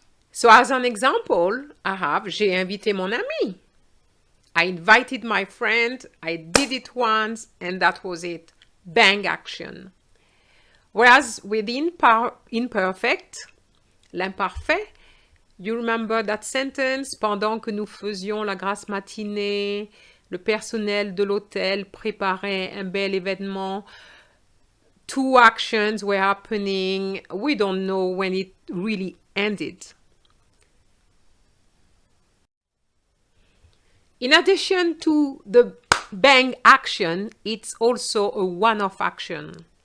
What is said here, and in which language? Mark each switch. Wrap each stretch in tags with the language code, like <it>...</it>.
<en>So as an example, I have</en> <fr>j'ai invité mon ami.</fr> <en>I invited my friend, I did it once, and that was it. Bang action. Whereas with the imperfect, l'imparfait, you remember that sentence?</en> <fr>Pendant que nous faisions la grasse matinée, le personnel de l'hôtel préparait un bel événement.</fr> <en>Two actions were happening. We don't know when it really ended. In addition to the bang action, it's also a one-off action.</en>